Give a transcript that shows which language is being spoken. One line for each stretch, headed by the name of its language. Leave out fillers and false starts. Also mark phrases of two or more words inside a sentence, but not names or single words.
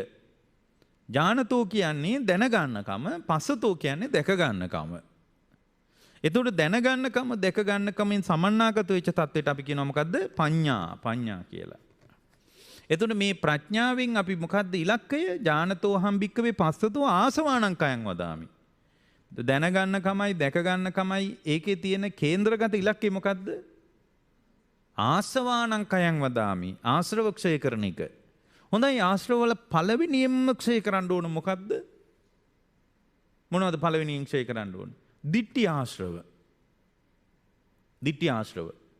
Sinhala: ඥානතෝ කියන්නේ දැනගන්නකම, පස්සතෝ කියන්නේ දැක ගන්නකම. ඒතර දැනගන්නකම, දැක ගන්නකමෙන් සමන්නාගත වෙච්ච තත්ත්වයට අපි කියනවා මොකද්ද? පඤ්ඤා කියලා. එතකොට මේ ප්‍රඥාවෙන් අපි මොකද්ද ඉලක්කය?
Pali: ඥානතෝ හම්බික්කවේ පස්සතෝ ආසවාණං කයං වදාමි.
Sinhala: දැනගන්නකමයි දැක ගන්නකමයි ඒකේ තියෙන කේන්ද්‍රගත ඉලක්කය මොකද්ද?
Pali: ආසවාණං කයං වදාමි.
Sinhala: ආශ්‍රව ක්ෂය කරන එක. හොඳයි ආශ්‍රව වල පළවෙනියෙන්ම ක්ෂය කරන්න ඕන මොකද්ද? මොනවද පළවෙනියෙන් ක්ෂය කරන්න ඕන? ditthi ආශ්‍රව. ditthi ආශ්‍රව.